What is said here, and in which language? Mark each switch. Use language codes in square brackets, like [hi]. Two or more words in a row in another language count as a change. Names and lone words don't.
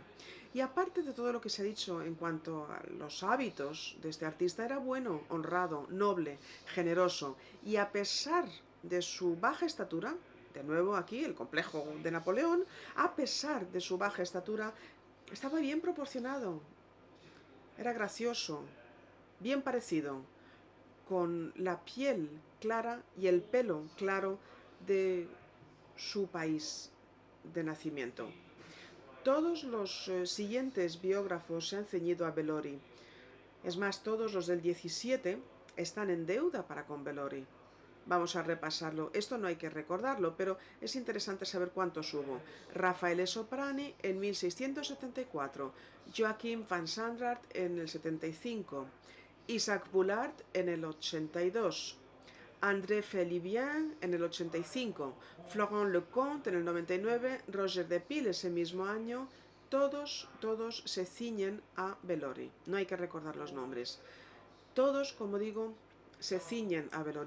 [es] Y aparte de todo lo que se ha dicho en cuanto a los hábitos de este artista, era bueno, honrado, noble, generoso, y a pesar de su baja estatura, de nuevo aquí el complejo de Napoleón, a pesar de su baja estatura, estaba bien proporcionado, era gracioso, bien parecido, con la piel clara y el pelo claro de su país de nacimiento. Todos los siguientes biógrafos se han ceñido a Bellori. Es más, todos los del 17 están en deuda para con Bellori. Vamos a repasarlo. Esto no hay que recordarlo, pero es interesante saber cuántos hubo. Raffaele Soprani en 1674, Joachim van Sandrart en el 75, Isaac Boulard en el 82, André Felibien en el 85, Florent Lecomte en el 99, Roger de Pile ese mismo año. Todos se ciñen a Bellori. No hay que recordar los nombres. Todos, como digo, se ciñen a Bellori.